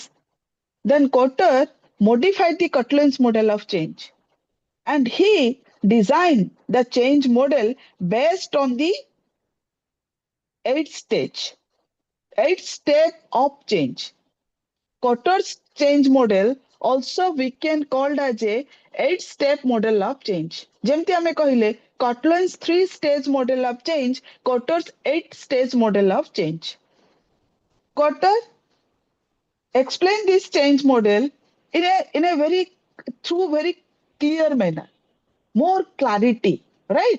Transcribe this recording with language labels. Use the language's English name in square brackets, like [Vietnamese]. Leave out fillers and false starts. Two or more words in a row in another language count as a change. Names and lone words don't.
[English] Then Cotter modified the Cutlin's model of change and he designed the change model based on the 8-step of change. Cotter's change model also we can called as a 8-step model of change. [Odia] ଯେମତି ହମେ କହିଲେ [English] Cutlin's 3-stage model of change, Cotter's 8-stage model of change. Cotter explain this change model in a very clear manner, more clarity, right?